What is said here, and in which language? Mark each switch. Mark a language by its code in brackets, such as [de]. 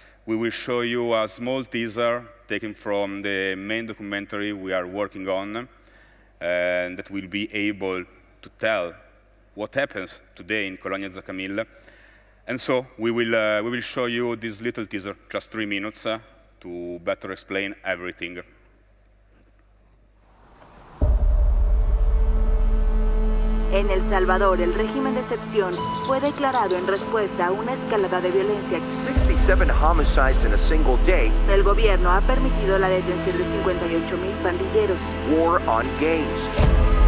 [en] We will show you a small teaser taken from the main documentary we are working on, and that will be able to tell what happens today in Colonia Zacamil. And so we will show you this little teaser, just 3 minutes, to better explain everything. [es] En El Salvador, el régimen de excepción fue declarado en respuesta a una escalada de violencia. [en] 67 homicides in a single day. [es] El gobierno ha permitido la detención de 58,000 pandilleros. [en] War on gangs.